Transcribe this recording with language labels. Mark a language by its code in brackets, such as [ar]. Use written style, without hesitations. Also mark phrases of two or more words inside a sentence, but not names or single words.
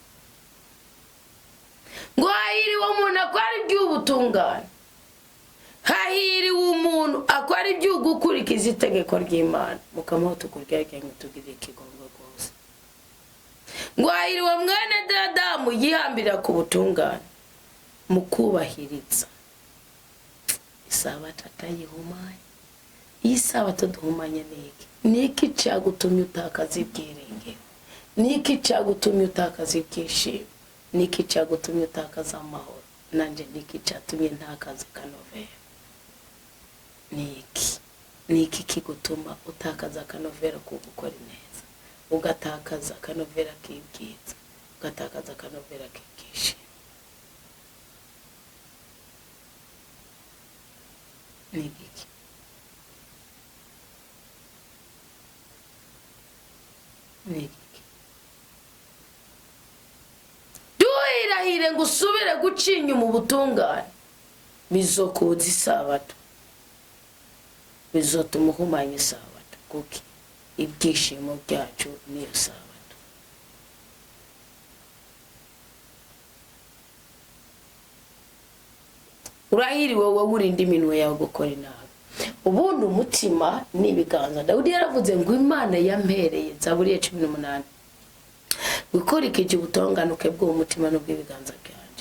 [rn] Ngo hahiriwe umuntu akora iby'ubutungane, hahiriwe umuntu akora iby'ugukurikiza itegeko ry'Imana, mukama tukuryaryanye tugirire ikigongo rwose. Ngo hahiriwe mwene Adamu yihambira ku butungane mu kubahiriza isabato atayihumanye. Iyi sabato duhumanye niki? Niki cyagutumye utakaza ibyiringiro? Niki cyagutumye utakaza ibyishimo? Niki cyagutumye utakaza amahoro? Nanje niki cyatumye ntakaza akanovera? Niki kigutuma utakaza akanovera ko gukora neza, ugatakaza akanovera k'ibyiza, ugatakaza akanovera k'ibyishi? Niki? Duhira nturahire ngo usubire gucinya mu butungane bizokuza isabato bizotuma uhumanya isabato kuko ibyishimo byacu niyo sabato. Urahiri wowe urinda iminwe yawe gukora inabi. Ubundi umutima n'ibiganza. Dawudi yaravuze ngo Imana yampereye, Zaburi ya 18, gukora ikije ubutonganuke bw'umutima n'ubw'ibiganza byanje.